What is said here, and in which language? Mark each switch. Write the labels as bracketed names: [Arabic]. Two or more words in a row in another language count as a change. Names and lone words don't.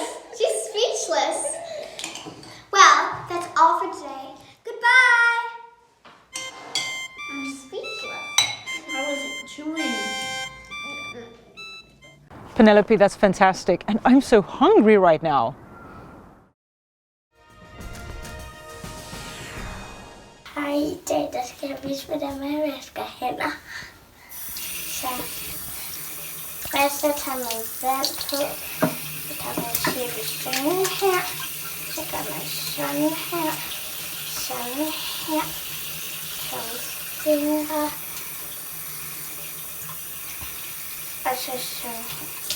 [English] She's speechless. Well, that's all for today. Goodbye. I'm speechless. I wasn't chewing. Penelope, that's fantastic. And I'm so hungry right now. [Danish] Hej, i dag der skal jeg vise, hvordan man vasker hænder. Så først så tager man vand på, så tager man cirka sådan her, så gør man sådan her, sådan her, sådan her, og så sådan her.